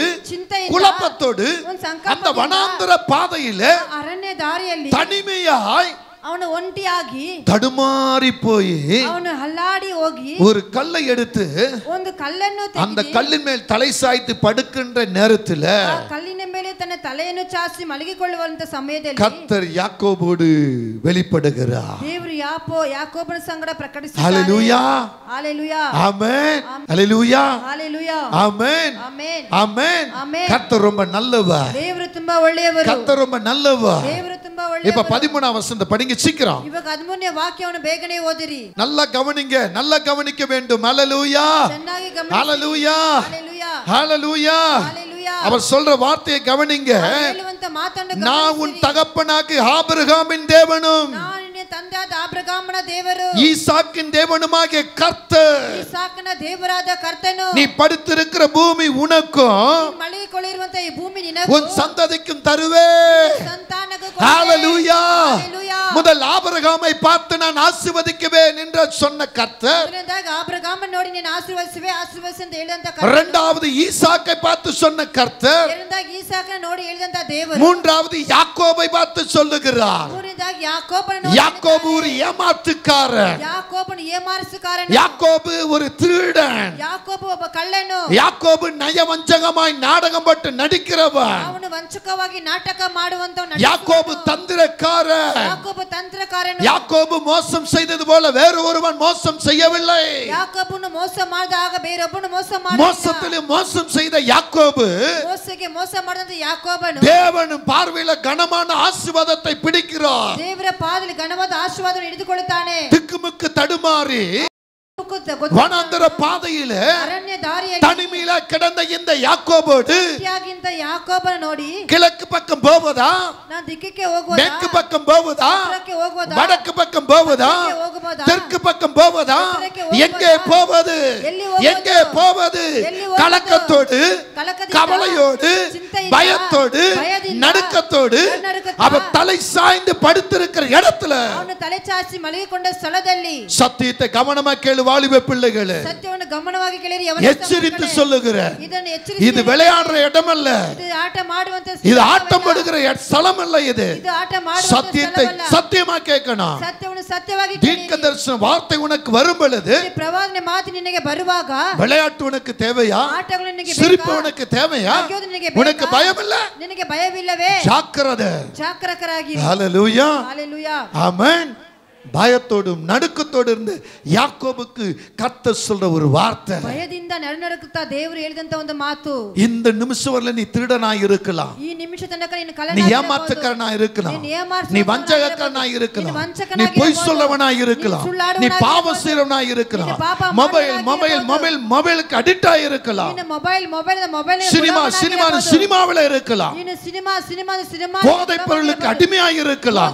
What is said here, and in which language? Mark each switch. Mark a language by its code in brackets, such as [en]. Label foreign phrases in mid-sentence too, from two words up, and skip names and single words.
[kn] ಚಿಂತೆಯಿಂದ [ta] குழப்பத்தோடு [kn] ಒಂದು ಸಂಕಲ್ಪ [ta] அந்த வனாந்தர பாதையில [kn] ಅರಣ್ಯ ದಾರಿಯಲ್ಲಿ [ta] தனிமையாய் [kn] ಅವನು ಒಂಟಿಯಾಗಿ [ta] தடுமாறி போய் [kn] ಅವನು ಹಲ್ಲಾಡಿ ಹೋಗಿ [ta] ஒரு கல்லை எடுத்து [kn] ಒಂದು ಕಲ್ಲನ್ನು [ta] அந்த கல்லின் மேல் தலை சாய்த்து படுக்கின்ற நேரத்துல [kn] ಆ ಕಲ್ಲಿನ ಮೇಲೆ ತನ್ನ ತಲೆಯನ್ನು ಚಾಚಿ ಮಲಗಿಕೊಳ್ಳುವಂತ ಸಮಯದಲ್ಲಿ [ta] கர்த்தர் யாக்கோபோடு வெளிப்படுகிறார். [kn] ದೇವರು ಯಾಕೋಬನ ಸಂಗಡ ಪ್ರಕಟಿಸುತ್ತಾರೆ. [ta] ஹalleluya. ஹalleluya. ஆமென். ஹalleluya. ஹalleluya. ஆமென். ஆமென். ஆமென். ஆமென். கர்த்தர் ரொம்ப நல்லவர். [kn] ದೇವರು ತುಂಬಾ ಒಳ್ಳೆಯವರು. [ta] கர்த்தர் ரொம்ப நல்லவர். [kn] ದೇವರು ತುಂಬಾ [ta] இப்ப [kn] ಒಳ್ಳೆಯವರು. [ta] 13ஆம் வசனத்தை படிங்க சீக்கிரம். [kn] ಇವಾಗ 13ನೇ ವಾಕ್ಯವನ್ನು ಬೇಗನೆ ಓದಿರಿ. [ta] நல்லா கவனிங்க, நல்லா கவனிக்க வேண்டும். ஹalleluya. [kn] ಚೆನ್ನಾಗಿ ಗಮನಿಸಿ. [ta] ஹalleluya. ஹalleluya. ஹalleluya. ஹalleluya. அவர் சொல்ற வார்த்தையை கவனிங்க. [kn] ಹೇಳುವಂತ ಮಾತನ್ನು [ta] நான் உன் [kn] ಗಮನಿಸಿರಿ. [ta] தகப்பனாகி ஆபிரகாமின் தேவனும் [kn] ನಾನು ನಿನ್ನ ತಂದೆಯಾದ ಆಬ್ರಹಾಮನ ದೇವರು, [ta] ஈசாக்கின் தேவனுமாகிய கர்த்தர். [kn] ಇಸಾಕನ ದೇವರಾದ ಕರ್ತನು, [ta] நீ படுத்திருக்கிற பூமி உனக்கும் [kn] ಮಲಗಿಕೊಳ್ಳಿರುವಂತ ಈ ಭೂಮಿ ನಿನಗೂ [ta] உன் சந்ததிக்கும் தருவேன். [kn] ಸಂತಾನಕ್ಕೂ [ta] ஹalleluya. ஹalleluya. முதல் ஆபிரகாமை பார்த்து நான் ஆசீர்வதிக்குவேன் என்று சொன்ன கர்த்தர், [kn] ಮೊದಲನೇದಾಗಿ ಆಬ್ರಹಾಮನ ನೋಡಿ ನೀನು ಆಶೀರ್ವದಿಸು ಅಂತ ಹೇಳಿದಂತ ಕರ್ತನು, [ta] இரண்டாவது ஈசாக்கை பார்த்து சொன்ன கர்த்தர், [kn] ಎರಡನೇದಾಗಿ ಈಸಾಕನ ನೋಡಿ ಹೇಳಿದಂತ ದೇವರು, [ta] மூன்றாவது யாக்கோபை பார்த்து சொல்லுகிறார். [kn] ಮೂರನೇದಾಗಿ ಯಾಕೋಬನ ನೋಡಿ [ta] யாக்கோபு ஒரு ஏமாத்துக்காரன், [kn] ಯಾಕೋಬನ ಏಮಾರಿಸುಕಾರನು, [ta] யாக்கோபு ஒரு திருடன், [kn] ಯಾಕೋಬ ಒಬ್ಬ ಕಳ್ಳನು, [ta] யாக்கோபு நயவஞ்சகமாய் நாடகம் போட்டு நடிக்கிறவன், [kn] ಅವನು ವಂಚಕವಾಗಿ ನಾಟಕ ಮಾಡುವಂತವನು, [ta] யாக்கோபு தந்திரக்காரன், [kn] ಯಾಕೋಬ ತಂತ್ರಕಾರನು, [ta] யாக்கோபு மோசம் செய்தது போல வேறு ஒருவன் மோசம் செய்யவில்லை. [kn] ಯಾಕೋಬನು ಮೋಸ ಮಾಡಿದಾಗ ಬೇರೊಬ್ಬನು ಮೋಸ ಮಾಡಿದ, [ta] மோசத்திலே மோசம் செய்த யாக்கோபு [kn] ಮೋಸಕ್ಕೆ ಮೋಸ ಮಾಡಿದಂತ ಯಾಕೋಬನು [ta] தேவனின் பார்வையில கனமான ஆசீர்வாதத்தை பிடிக்கிறார். [kn] ದೇವರ ಪಾದದಲ್ಲಿ ಘನವಾದ ಆಶೀರ್ವಾದವನ್ನು ಹಿಡಿದುಕೊಳ್ಳುತ್ತಾನೆ. [ta] திக்குமுக்கு தடுமாறி வனாந்தர பாதையில [kn] ಅರಣ್ಯ ದಾರಿಯಲ್ಲಿ [ta] தனிமையில கிடந்த இந்த யாக்கோபோடு [kn] ಯಾಕೋಬನ ನೋಡಿ [ta] கிழக்கு பக்கம் போவதா, [kn] ನಾನು ದಿಕ್ಕಕ್ಕೆ ಹೋಗುವುದಾ, [ta] மேற்கு பக்கம் போவதா, [kn] ಉತ್ತರಕ್ಕೆ ಹೋಗುವುದಾ, [ta] வடக்கு பக்கம் போவதா, [kn] ಹೋಗಬಹುದಾ, [ta] தெற்கு பக்கம் போவதா, எங்கே போவது, எங்கே போவது, கலக்கத்தோடு கவலையோடு பயத்தோடு நடுக்கத்தோடு அவர் தலை சாய்ந்து படுத்திருக்கிற இடத்துல [kn] ಅವನು ತಲೆ ಚಾಚಿ ಮಲಗಿಕೊಂಡ ಸ್ಥಳದಲ್ಲಿ [ta] சத்தியத்தை கவனமா கேளு வாலிப வாலிப பிள்ளைகளே, [kn] ಸತ್ಯವನ್ನು ಗಮನವಾಗಿ ಕೇಳಿರಿ. [ta] எச்சரித்து சொல்லுகிறேன், [kn] ಇದನ್ನು ಎಚ್ಚರಿಸಿ, [ta] இது விளையாடுற இடம் அல்ல, [kn] ಇದು ಆಟ ಮಾಡುವಂತ [ta] இது ஆட்டம் படுகிற ஸ்தலம் அல்ல. இது [kn] ಇದು ಆಟ ಮಾಡುವಂತ [ta] சத்தியத்தை சத்தியமா கேட்கணும். [kn] ಸತ್ಯವನ್ನು ಸತ್ಯವಾಗಿ [ta] தீர்க்க தரிசன வார்த்தை உனக்கு வரும் பொழுது, [kn] ಪ್ರವಾದನೆ ಮಾತು ನಿನಗೆ ಬರುವಾಗ, [ta] விளையாட்டு உனக்கு தேவையா? [kn] ಆಟಗಳು ನಿನಗೆ [ta] சிரிப்பு உனக்கு தேவையா? உனக்கு பயம் இல்ல? [kn] ನಿನಗೆ ಭಯವಿಲ್ಲವೇ? [ta] ஜாக்கிரதை. [kn] ಜಾಗರೂಕರಾಗಿ. [ta] ஹalleluya, ஹalleluya, ஆமென். பயத்தோடும் நடுக்கத்தோடு இருந்து யாக்கோபுக்கு கர்த்தர் சொல்ற ஒரு வார்த்தை, [kn] ಭಯದಿಂದ ನಡುನಡುಕುತ್ತಾ ದೇವರು ಹೇಳಿದಂತ ಒಂದು ಮಾತು. [ta] இந்த நிமிஷம் வரல நீ திருடனாய் இருக்கலாம், [kn] ಈ ನಿಮಿಷ ತನಕ ನೀನು [ta] நீ ஏமாற்றுக்காரனாய் இருக்கலாம், நீ வஞ்சகக்காரனாய் இருக்கலாம், நீ பொய் சொல்லவனாய் இருக்கலாம், நீ பாவம் செய்றவனாய் இருக்கலாம், மொபைலுக்கு அடிக்ட் ஆகி இருக்கலாம், சினிமாவில் இருக்கலாம், போதைப் பொருளுக்கு அடிமையாய் இருக்கலாம்.